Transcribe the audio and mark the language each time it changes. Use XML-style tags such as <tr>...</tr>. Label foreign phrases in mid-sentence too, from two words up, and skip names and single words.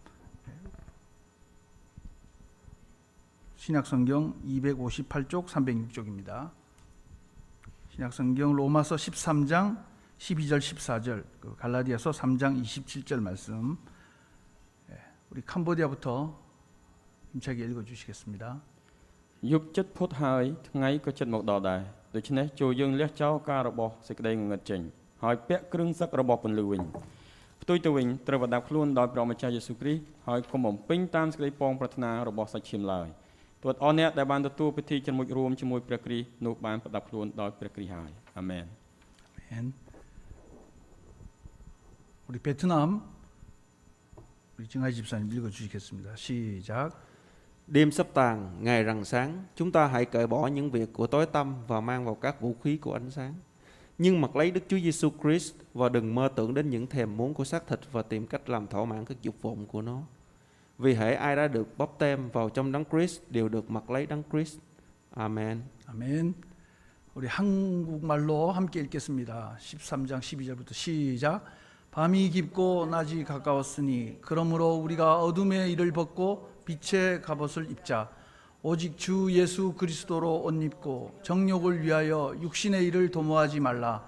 <ko>신약성경 258쪽 306쪽입니다. 신약성경 로마서 13장 12절 14절, 갈라디아서 3장 27절 말씀. 우리 캄보디아부터 힘차게 읽어주시겠습니다.</ko> <km>យប់ចិត្តផុតហើយថ្ងៃក៏ចិត្តមកដល់ដែរដូច្នេះចូលយើងលះចោលការរបស់សេចក្តីងងឹតចេញហើយពាក់គ្រឿងសឹករបស់ពន្លឺវិញផ្ទុយទៅវិញត្រូវប្រដាប់ខ្លួនដោយព្រះម្ចាស់យេស៊ូវគ្រីស្ទហើយកុំបំពេញតាមសេចក្តីពងប្រាថ្នារបស់សាច់ឈាមឡើយទោះអស់អ្នកដែលបានទទួលពិធីជំនុំរួមជាមួយព្រះគ្រីស្ទនោះបានប្រដាប់ខ្លួនដោយព្រះគ្រីស្ទហើយអាមែន</km> <ko>아멘. 우리 베트남 우리 정하이 집사님 읽어주시겠습니다. 시작.</ko> <vi>Đêm sắp tàn, ngày rạng sáng, chúng ta hãy cởi bỏ những việc của tối tăm và mang vào các vũ khí của ánh sáng. Nhưng mặc lấy Đức Chúa Giêsu Christ và đừng mơ tưởng đến những thèm muốn của xác thịt và tìm cách làm thỏa mãn các dục vọng của nó. Vì hễ ai đã được báp têm vào trong đấng Christ đều được mặc lấy đấng Christ. Amen.</vi> <ko>아멘. 우리 한국말로 함께 읽겠습니다. 13장 12절부터 시작. 밤이 깊고 낮이 가까웠으니 그러므로 우리가 어둠의 일을 벗고 빛의 갑옷을 입자. 오직 주 예수 그리스도로 옷 입고 정욕을 위하여 육신의 일을 도모하지 말라.</ko>